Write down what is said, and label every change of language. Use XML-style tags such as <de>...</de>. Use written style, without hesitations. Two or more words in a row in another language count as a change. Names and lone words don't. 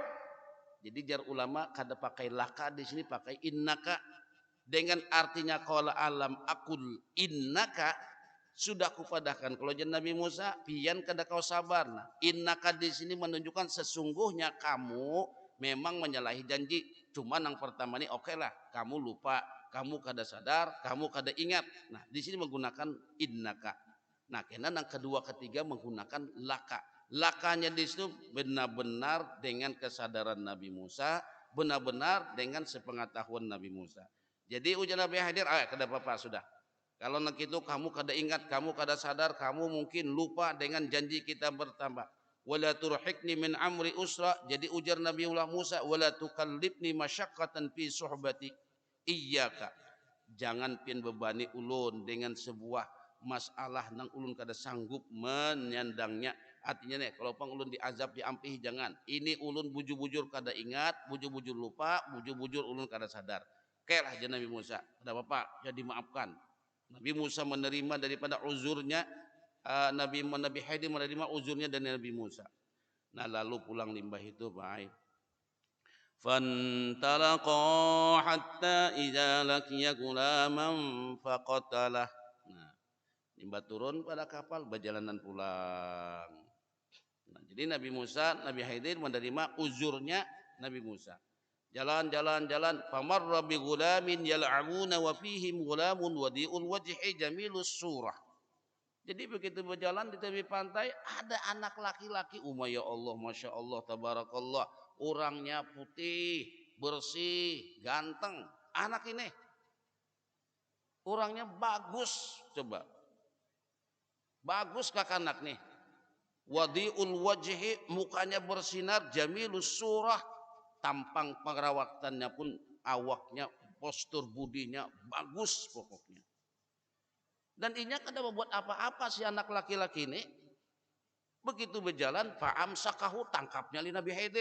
<bjn>Jadi jar ulama kada pakai laka, di sini pakai innaka. Dengan artinya</bjn> <ar>قال ألم أقل إنك,</ar> <bjn>sudah kupadahkan kalau jan Nabi Musa pian kada kau sabar. Nah, innaka di sini menunjukkan sesungguhnya kamu memang menyalahi janji. Cuma yang pertama ini oke lah, kamu lupa, kamu kada sadar, kamu kada ingat. Nah, di sini menggunakan innaka. Nah, karena yang kedua ketiga menggunakan laka. Lakanya di situ benar-benar dengan kesadaran Nabi Musa, benar-benar dengan sepengetahuan Nabi Musa. Jadi ujar Nabi Khidir, kada apa-apa sudah. Kalau nak itu kamu kada ingat, kamu kada sadar, kamu mungkin lupa dengan janji kita bertambah.</bjn> <ar>ولا ترهقني من أمري عسرا.</ar> <bjn>Jadi ujar Nabiullah Musa,</bjn> <ar>ولا تكلفني مشقة في صحبتي.</ar> <bjn>Iyyaka. Jangan pian bebani ulun dengan sebuah masalah nang ulun kada sanggup menyandangnya. Artinya nih, kalau pang ulun diazab diampihi jangan. Ini ulun bujur-bujur kada ingat, bujur-bujur lupa, bujur-bujur ulun kada sadar. Kayalah aja Nabi Musa. Ada apa-apa, ya dimaafkan. Nabi Musa menerima daripada uzurnya, Nabi Khidir menerima uzurnya dari Nabi Musa. Nah lalu pulang limbah itu baik.</bjn> <ar>فانطلقا حتى إذا لقيا غلاما فقتله.</ar> <bjn>Nah, limbah turun pada kapal berjalanan pulang. Nah, jadi Nabi Khidir menerima uzurnya Nabi Musa. Jalan.</bjn> <ar>فمر بغلام يلعبون وفيهم غلام وضيء الوجه جميل الصورة.</ar> <bjn>Jadi begitu berjalan di tepi pantai ada anak laki-laki,</bjn> <ar>يا الله، ما شاء الله، تبارك الله,</ar> <bjn>orangnya putih, bersih, ganteng. Anak ini orangnya bagus, coba bagus kakak anak nih.</bjn> <ar>وضيء الوجه,</ar> <bjn>mukanya bersinar,</bjn> <ar>جميل الصورة,</ar> <bjn>tampang perawatannya pun, awaknya, postur budinya bagus pokoknya. Dan inya kada membuat apa-apa si anak laki-laki ini. Begitu berjalan, fa'amsakahu, tangkapnya li Nabi Khidir.</bjn>